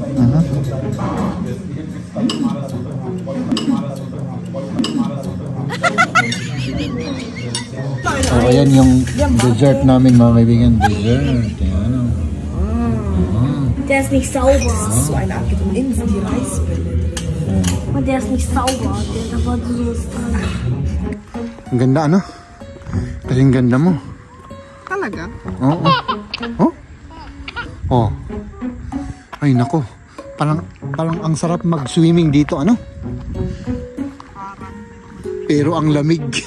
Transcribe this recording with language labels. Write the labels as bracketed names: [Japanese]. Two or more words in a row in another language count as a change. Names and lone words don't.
[Filipino] So, ayan yung dessert namin mga kaibigan. Dessert. Ayan. [German] Der ist nicht sauber. Das ist so eine Art und innen sind die Reisbälle drin. Und der ist nicht sauber. Der war so dran. [Filipino] Ang ganda ano? Kasing ganda mo. Talaga? Oo. Oh? Oh. Ay nako. Parang ang sarap mag-swimming dito ano? Pero ang lamig.